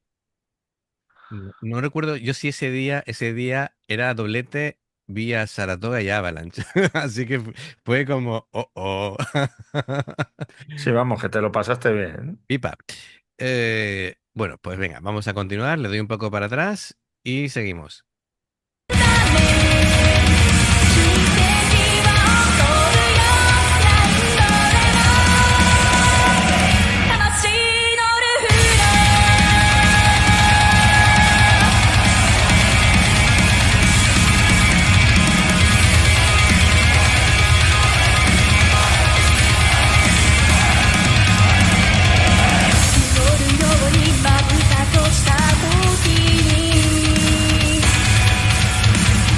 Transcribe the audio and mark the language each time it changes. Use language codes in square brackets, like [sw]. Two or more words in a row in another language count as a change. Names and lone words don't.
[es] No recuerdo yo si ese día era doblete vía Saratoga y Avalanche. Así que fue como, oh, oh. Sí, vamos, que te lo pasaste bien. Pipa. Bueno, pues venga, vamos a continuar. Le doy un poco para atrás y seguimos. [ja] 魂のルフラ祈るようにまぶたとした時に